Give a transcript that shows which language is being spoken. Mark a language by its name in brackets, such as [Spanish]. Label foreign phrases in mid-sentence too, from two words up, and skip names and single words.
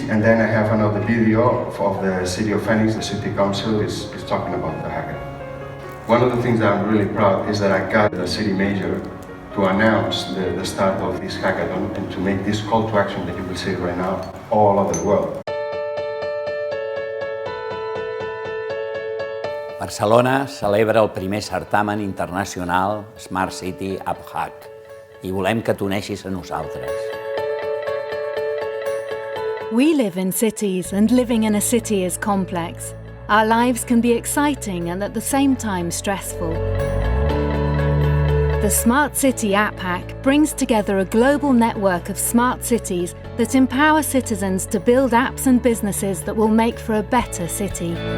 [English] And then I have another video of the city of Phoenix. The city council is talking about the hackathon. One of the things that I'm really proud is that I got the city mayor to announce the start of this hackathon and to make this call to action that you will see right now all over the world. [Catalan] Barcelona celebra el primer certamen internacional Smart City App Hack i volem que t'uneixis a nosaltres. [English] We live in cities and living in a city is complex. Our lives can be exciting and at the same time stressful. The Smart City App Hack brings together a global network of smart cities that empower citizens to build apps and businesses that will make for a better city.